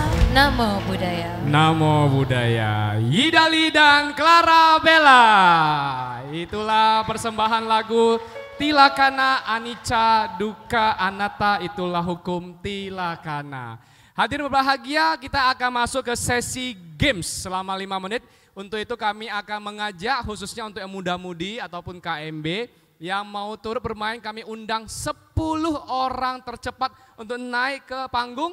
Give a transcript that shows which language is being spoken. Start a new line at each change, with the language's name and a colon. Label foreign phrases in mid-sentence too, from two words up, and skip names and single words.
Pali: Namo Buddhaya. Namo Buddhaya. Yidali dan Clara Bella.
Indonesian: Itulah persembahan lagu Tilakana Anicca Dukkha Anatta, itulah hukum Tilakana. Hadirin berbahagia, kita akan masuk ke sesi games selama 5 menit. Untuk itu kami akan mengajak khususnya untuk yang muda-mudi ataupun KMB yang mau turut bermain, kami undang 10 orang tercepat untuk naik ke panggung.